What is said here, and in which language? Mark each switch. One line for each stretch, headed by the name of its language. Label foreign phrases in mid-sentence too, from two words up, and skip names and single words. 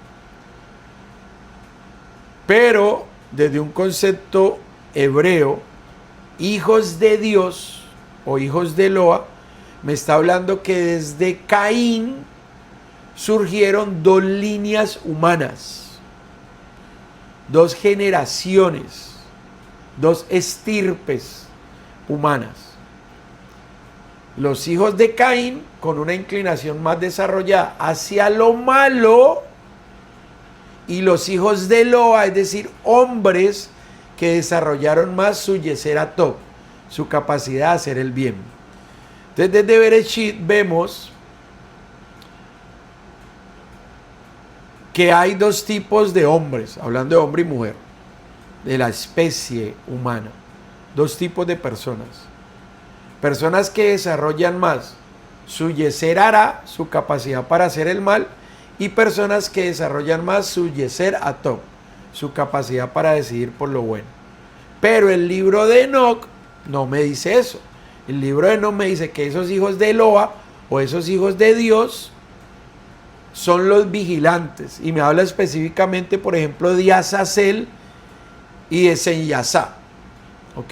Spanish: Pero desde un concepto hebreo, hijos de Dios o hijos de Eloa, me está hablando que desde Caín surgieron dos líneas humanas, dos generaciones, dos estirpes humanas. Los hijos de Caín con una inclinación más desarrollada hacia lo malo, y los hijos de Eloa, es decir, hombres que desarrollaron más su
Hebrew: יצר הטוב,
Spanish: su capacidad de hacer el bien. Entonces desde Bereshit vemos que hay dos tipos de hombres, hablando de hombre y mujer, de la especie humana, dos tipos de personas. Personas que desarrollan más su
Hebrew: יצר הרע,
Spanish: su capacidad para hacer el mal, y personas que desarrollan más su
Hebrew: יצר הטוב,
Spanish: su capacidad para decidir por lo bueno. Pero el libro de Enoch no me dice eso. El libro de Enoch me dice que esos hijos de Eloa o esos hijos de Dios son los vigilantes, y me habla específicamente, por ejemplo, de Azazel y de Senyasá, ¿ok?